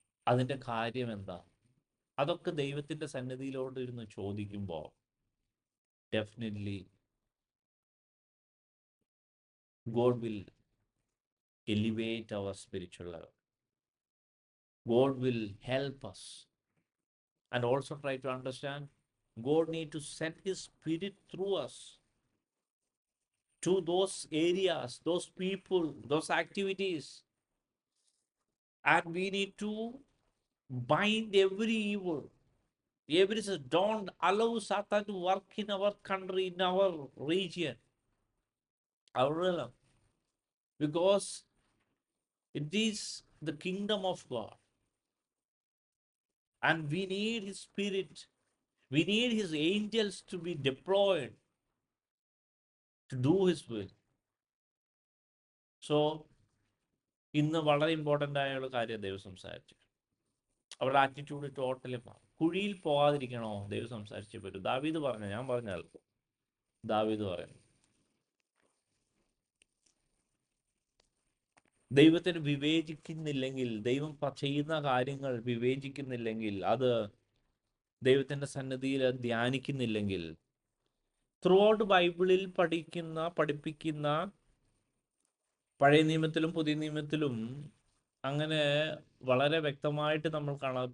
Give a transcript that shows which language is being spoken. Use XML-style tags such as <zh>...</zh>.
<ml>അതിൻ്റെ കാര്യം എന്താ? അതൊക്കെ ദൈവത്തിൻ്റെ സന്നിധിയിലോട്ട് ഇരുന്ന് ചോദിക്കുമ്പോൾ definitely</ml> <en>God will elevate our spiritual level. God will help us. And also try to understand, God need to send his spirit through us to those areas, those people, those activities. And we need to bind every evil. Don't allow Satan to work in our country, in our region, our realm. Because it is the kingdom of God. And we need his spirit. We need his angels to be deployed to do his will.</en> <ml>So, ഇന്ന് വളരെ important ആയുള്ള കാര്യം ദൈവം സംസാരിച്ചു. അവരുടെ attitude totally മാറും. കുഴിയിൽ പോകാതിരിക്കണോ? ദൈവം സംസാരിച്ചേ പറ്റും. ദാവീദ് പറഞ്ഞു, ഞാൻ പറഞ്ഞാൽ ദാവീദ് പറയുന്നു, ദൈവത്തിന് വിവേചിക്കുന്നില്ലെങ്കിൽ, ദൈവം ചെയ്യുന്ന കാര്യങ്ങൾ വിവേചിക്കുന്നില്ലെങ്കിൽ, അത് ദൈവത്തിൻ്റെ സന്നിധിയിൽ ധ്യാനിക്കുന്നില്ലെങ്കിൽ, ത്രൂ ഔട്ട് ബൈബിളിൽ പഠിപ്പിക്കുന്ന പഴയ നിയമത്തിലും പുതിയ നിയമത്തിലും അങ്ങനെ വളരെ വ്യക്തമായിട്ട് നമ്മൾ കാണാം.</ml>